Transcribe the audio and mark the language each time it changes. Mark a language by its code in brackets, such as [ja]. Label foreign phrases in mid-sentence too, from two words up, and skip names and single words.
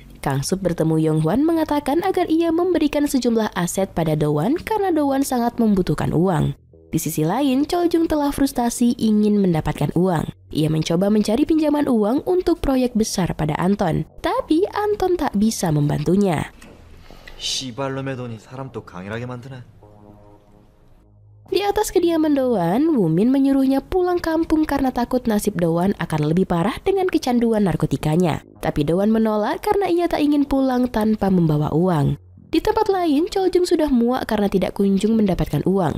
[id] Kang Sup bertemu Younghwan mengatakan agar ia memberikan sejumlah aset pada Doan karena Doan sangat membutuhkan uang. Di sisi lain, Choljung telah frustasi ingin mendapatkan uang. Ia mencoba mencari pinjaman uang untuk proyek besar pada Anton, tapi Anton tak bisa membantunya. [ko] 씨발놈의 돈이 사람 또 강인하게 만드네. [id] Di atas kediaman Doan, Woomin menyuruhnya pulang kampung karena takut nasib Doan akan lebih parah dengan kecanduan narkotikanya. Tapi Doan menolak karena ia tak ingin pulang tanpa membawa uang. Di tempat lain, Choljung sudah muak karena tidak kunjung mendapatkan uang.